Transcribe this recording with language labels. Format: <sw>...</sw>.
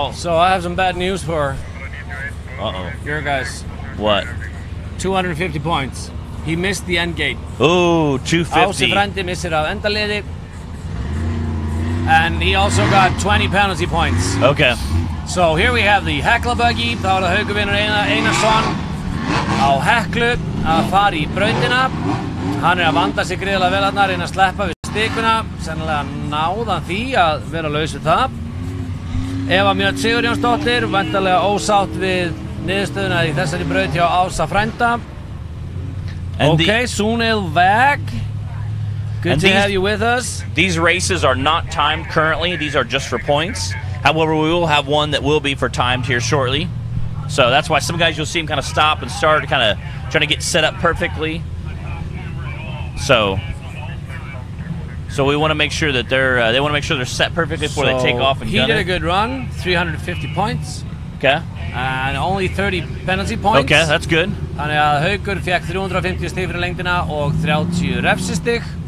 <en>So I have some bad news for your guys. What? 250 points. He missed the end gate. Ooh, 250.</en> <is>Ási frændi missir af endaliði.</is> <en>And he also got 20 penalty points. Okay. So here we have the Hekla buggy.</en> <is>Þá er það Haukuvinur Einarsson á Heklu að fara í brautina. Hann er að vanda sig gríðarlega vel að reyna að sleppa við stikuna. Sennilega náðan því að vera laus við það. Eva Mjöld Sigurjónsdóttir, væntanlega ósátt við niðurstöðuna í þessari braut hjá Ása frænda.</is> <en>Okay, Sunil Vag. Good to have you with us. These races are not timed currently. These are just for points. However, we will have one that will be for timed here shortly. So that's why some guys you'll see them kind of stop and start, kind of trying to get set up perfectly. So we want to make sure that they want to make sure they're set perfectly before they take off and he gun did it. a good run, 350 points. Okay. And only 30 penalty points. Okay, that's good.</en> <is>Þannig að Haukur fekk 350 stig fyrir lengdina og 30 refsistig.</is>